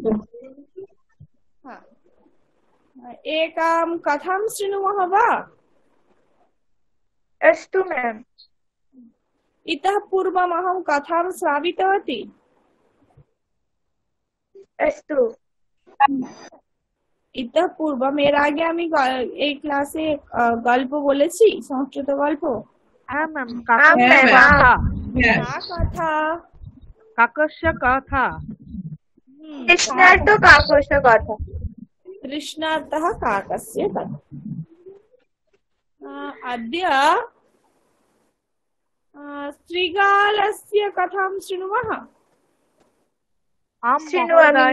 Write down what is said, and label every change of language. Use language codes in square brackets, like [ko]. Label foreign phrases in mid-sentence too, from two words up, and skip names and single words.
[sa] एकां कथां शृणुमः वा अस्तु मैम इतः पूर्वम् अहं कथां श्रावितवती अस्तु इतः पूर्व [hi] मेरे आगे [bn] আমি এই ক্লাসে গল্প বলেছি সংস্কৃত গল্প হ্যাঁ ম্যাম কাকস্য [sa] কথা কাকস্য কথা कृष्णार्थ काकस्य कथा कृष्णार्थः काकस्य कथा अद्य श्रीगालस्य कथां शृणुमः आं महोदय